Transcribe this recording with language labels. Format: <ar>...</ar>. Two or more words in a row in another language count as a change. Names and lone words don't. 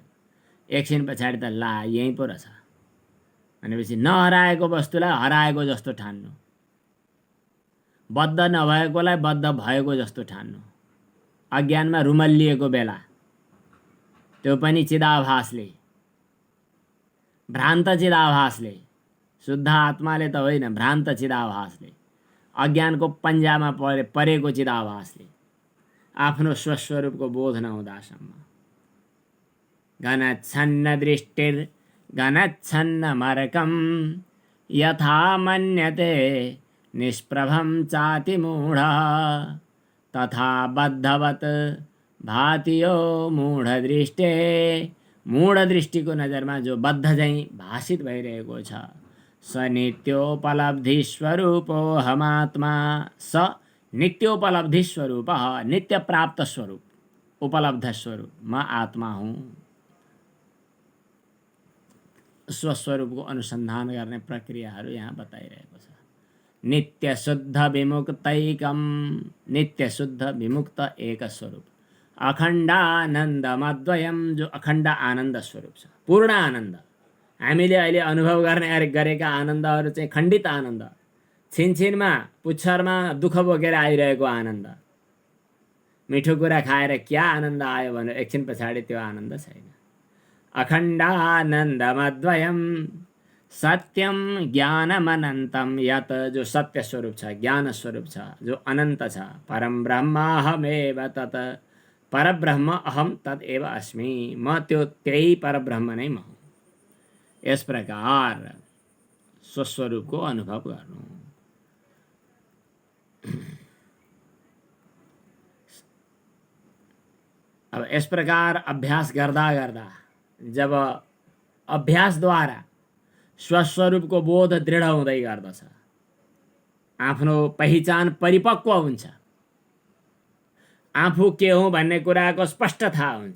<ne>एकछिन पछाडि त ला यहीँ पो रहेछ भनेपछि नहराएको वस्तुलाई हराएको जस्तो ठान्नु, बद्ध नभएकोलाई बद्ध भएको जस्तो ठान्नु, अज्ञानमा रुमल्लिएको बेला त्यो पनि चिदाभासले, भ्रान्त चिदाभासले, शुद्ध आत्माले त होइन, भ्रान्त चिदाभासले, अज्ञानको पन्जामा परेको चिदाभासले, आफ्नो स्वस्वरूपको बोध नहुँदासम्म।</ne> <sa>घनच्छन्न दृष्टिर घनच्छन्नमर्कम यथा मन्यते निष्प्रभम चाति मूढ तथा बद्धवत भाति यो मूढ दृष्टे,</sa> <ne>मूढ दृष्टिको नजरमा जो बद्ध चाहिँ भाषित भइरहेको छ।</ne> <sa>स नित्योपलब्धि स्वरूपो हमात्मा, स नित्योपलब्धि स्वरूप, नित्य प्राप्त स्वरूप, उपलब्ध स्वरूप,</sa> <ne>म आत्मा हुँ। स्वस्वरूपको अनुसन्धान गर्ने प्रक्रियाहरू यहाँ बताइरहेको छ।</ne> <sa>नित्य शुद्ध विमुक्तैकम, नित्य शुद्ध विमुक्त एक स्वरूप, अखण्डानन्दमद्वयम,</sa> <ne>जो अखण्ड आनन्द स्वरूप छ, पूर्ण आनन्द। हामीले अहिले अनुभव गरेका आनन्दहरू चाहिँ खण्डित आनन्द, छिनछिनमा पुच्छरमा दुःख बोकेर आइरहेको आनन्द। मिठो कुरा खाएर क्या आनन्द आयो भने एकछिन पछाडि त्यो आनन्द छैन।</ne> <sa>अखण्डानन्दमद्वयम सत्यम ज्ञानमनन्तम यत्,</sa> <ne>जो सत्य स्वरूप छ, ज्ञान स्वरूप छ, जो अनन्त छ।</ne> <sa>परम ब्रह्माहमेव तत्, परब्रह्म अहम तदेव अस्मि,</sa> <ne>म त्यो त्यही परब्रह्म नै म हुँ। यस प्रकार स्वस्वरूपको अनुभव गर्नु। अब यस प्रकार अभ्यास गर्दा गर्दा जब अभ्यासद्वारा स्वस्वरूपको बोध दृढ हुँदै गर्दछ, आफ्नो पहिचान परिपक्व हुन्छ, आफू के हुँ भन्ने कुराको स्पष्ट थाहा हुन्छ।</ne>